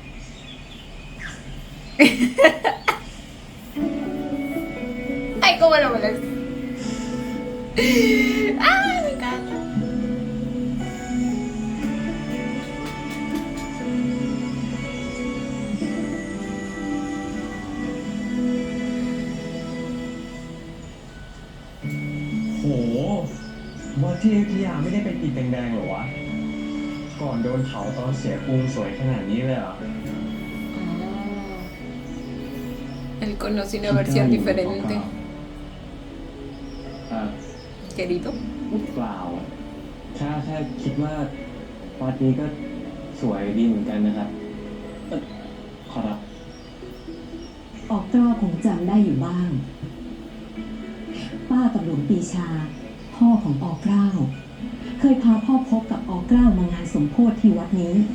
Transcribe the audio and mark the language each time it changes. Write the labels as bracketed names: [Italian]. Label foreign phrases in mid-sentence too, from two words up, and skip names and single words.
[Spanish] Ay, cómo lo molesta. Ay, me encanta. [Thai] โหว่าที่อยุธยาไม่ได้เป็นอิฐแดงๆหรอวะ ก่อนโดนเผาตอนเสียกรุงสวยขนาดนี้เลยเหรอ [Spanish] Él conoce una versión diferente. [Thai] อ่า [Spanish] Querido. [Thai] เปล่าอะแค่คิดว่าวัดนี้ก็สวยดีเหมือนกันนะครับขอรับ ออกเกล้าคงจำได้อยู่บ้าง ป้ากับหลวงปีชา พ่อของออกเกล้าเคยพาพ่อพบกับออกเกล้ามางานสมโภชที่วัดนี้